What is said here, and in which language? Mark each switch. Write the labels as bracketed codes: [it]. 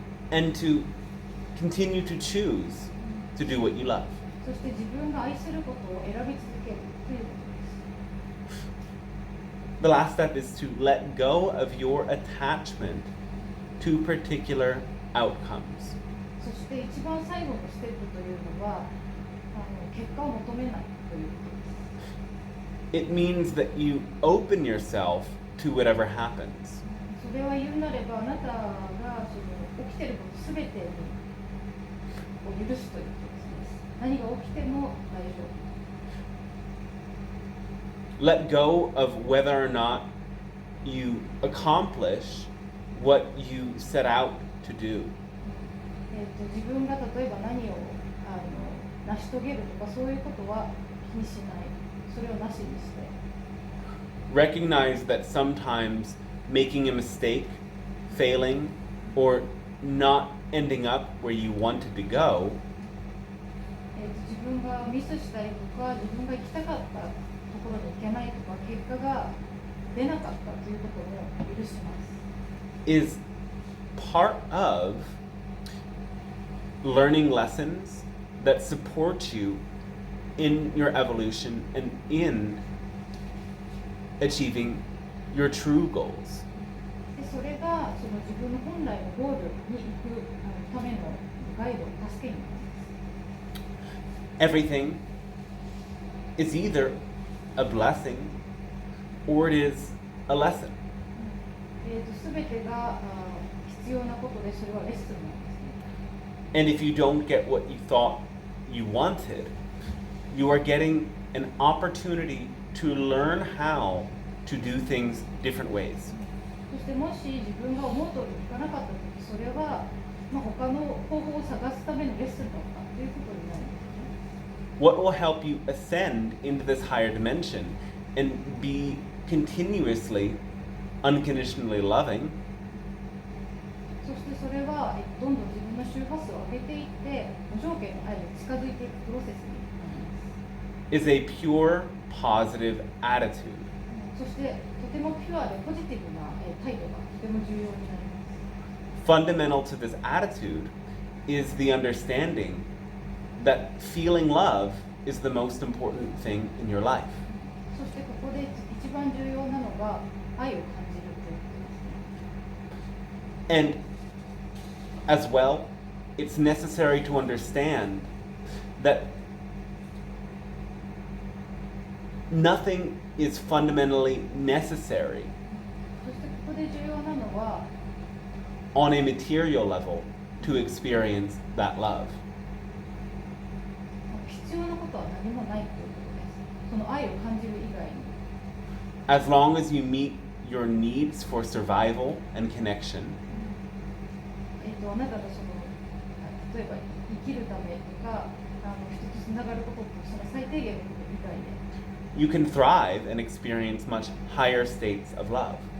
[en] And to continue to choose to do what you love. [ja] そして自分が愛することを選び続けるということです。 [en] The last step is to let go of your attachment to particular outcomes. [ja] そして一番最後のステップというのは結果を求めないということです。 [en] It means that you open yourself to whatever happens. [ja] それは言うなればあなたがその起きていることすべてを許すということです。何が起きても大丈夫。 [en] Let go of whether or not you accomplish what you set out to do. [ja] 自分が例えば何を成し遂げるとかそういうことは気にしない。それをなしにして。 [en] Recognize that sometimes making a mistake, failing, or not ending up where you wanted to go [ja] 自分がミスしたりとか自分が行きたかったところに行けないとか結果が出なかったということも許します。 [en] is part of learning lessons that support you in your evolution and in achieving your true goals. [ja] でそれがその自分の本来のゴールに行くためのガイド、助けになります。 [en] Everything is either a blessing or it is a lesson. [ja] すべてが必要なことでそれはレッスンなんですね。 [en] And if you don't get what you thought you wanted, you are getting an opportunity to learn how to do things different ways. [ja] そしてもし自分が思う通りにいかなかったとき、それは、他の方法を探すためのレッスンだったということになるんですね。 [en] What will help you ascend into this higher dimension and be continuously, unconditionally loving [ja] そしてそれはどんどん自分の周波数を上げていって無条件の愛に近づいていくプロセスになります。 [en] is a pure, positive attitude. [ja] そしてとてもピュアでポジティブな態度がとても重要になります。 [en] Fundamental to this attitude is the understanding that feeling love is the most important thing in your life. [ja] そしてここで一番重要なのが愛を感じるということですね。 [en] And as well, it's necessary to understand that nothing is fundamentally necessary [ja] そしてここで重要なのは [en] on a material level to experience that love. [ja] 必要なことは何もないということです。その愛を感じる以外に。 [en] As long as you meet your needs for survival and connection, [ja] あなたがその例えば生きるためとか人とつながることってその最低限のこと以外で [en] you can thrive and experience much higher states of love.